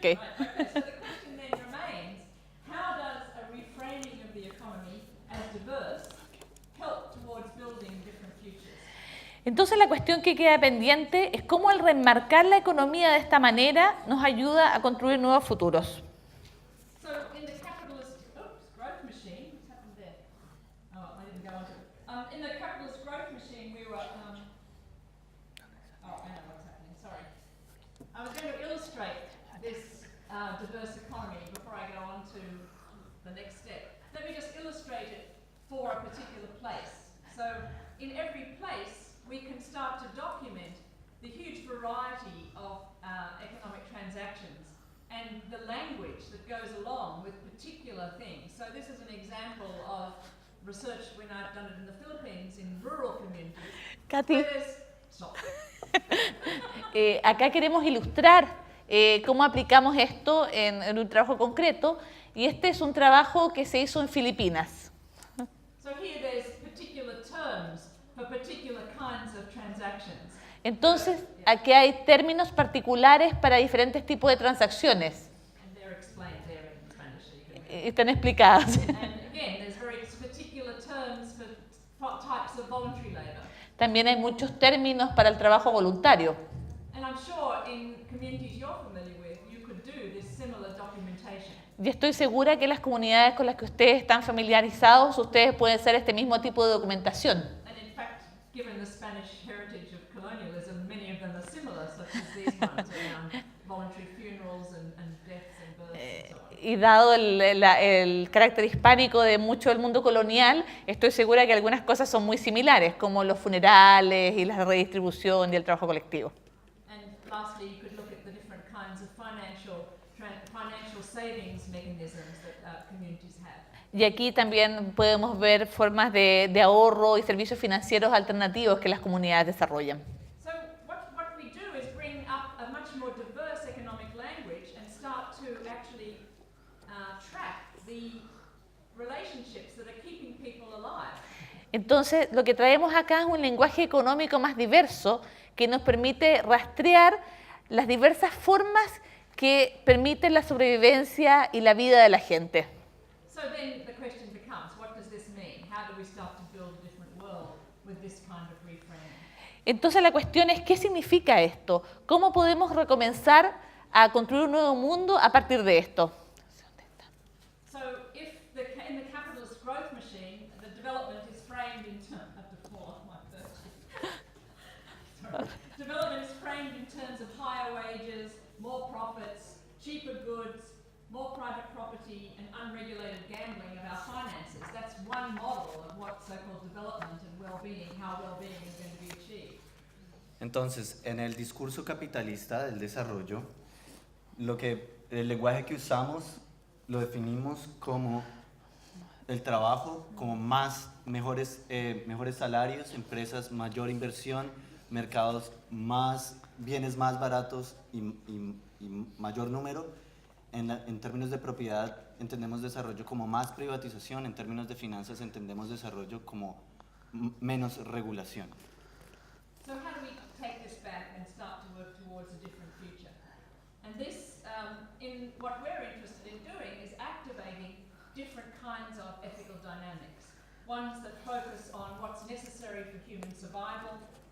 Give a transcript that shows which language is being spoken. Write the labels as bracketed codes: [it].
[en] Okay, so the question then remains, how does a reframing of the economy as diverse help towards building different futures? [es] Entonces la cuestión que queda pendiente es cómo el remarcar la economía de esta manera nos ayuda a construir nuevos futuros. [en] So in the capitalist growth machine, what's happened there? Oh, I didn't go on to it. In the capitalist growth machine, we were. Oh, I know what's happening. Sorry. I was going to illustrate this diverse economy before I go on to the next step. Let me just illustrate it for a particular place. So in every place, we can start to document the huge variety of economic transactions and the language that goes along with particular things. So this is an example of research when I've done it in the Philippines in rural communities. Katy, Stop. [es] acá queremos ilustrar cómo aplicamos esto en un trabajo concreto, y este es un trabajo que se hizo en Filipinas. [en] So here there's particular terms for particular kinds of transactions. [es] Entonces, aquí hay términos particulares para diferentes tipos de transacciones. [en] And they're explained there in Spanish. So you can [es] Están explicadas. [en] And again, there's very particular terms for types of voluntary labor. [es] También hay muchos términos para el trabajo voluntario. [en] And I'm sure in communities you're familiar with, you could do this similar documentation [es] Y estoy segura que las comunidades con las que ustedes están familiarizados, ustedes pueden hacer este mismo tipo de documentación. [en] And in fact, given the Spanish heritage of colonialism, many of them are similar, such as these ones around voluntary funerals and deaths and births and so on. [es] Y dado el carácter hispánico de mucho del mundo colonial, estoy segura que algunas cosas son muy similares, como los funerales y la redistribución y el trabajo colectivo. [en] And lastly, you could look at the different kinds of financial savings mechanisms that communities have. [es] Y aquí también podemos ver formas de ahorro y servicios financieros alternativos que las comunidades desarrollan. [en] So what we do is bring up a much more diverse economic language and start to actually track the relationships that are keeping people alive. [es] Entonces, lo que traemos acá es un lenguaje económico más diverso que nos permite rastrear las diversas formas que permiten la sobrevivencia y la vida de la gente. [en] So then the question becomes, what does this mean? How do we start to build a different world with this kind of reframing? [es] Entonces la cuestión es, ¿qué significa esto? ¿Cómo podemos recomenzar a construir un nuevo mundo a partir de esto? [en] So if in the capitalist growth machine, the development is framed in terms of the fall of my Sorry. Development is framed in terms of higher wages, more profits, cheaper goods, more private property and unregulated gambling of our finances. That's one model of what so-called development and well-being, how well-being is going to be achieved. [es] Entonces, en el discurso capitalista del desarrollo, el lenguaje que usamos lo definimos como el trabajo, como mejores salarios, empresas, mayor inversión, mercados bienes más baratos y mayor número. En términos de propiedad entendemos desarrollo como más privatización, en términos de finanzas entendemos desarrollo como menos regulación. [en] So how do we take this back and start to work towards a different future? And this, in what we're interested in doing, is activating different kinds of ethical dynamics. Ones that focus on what's necessary for human survival.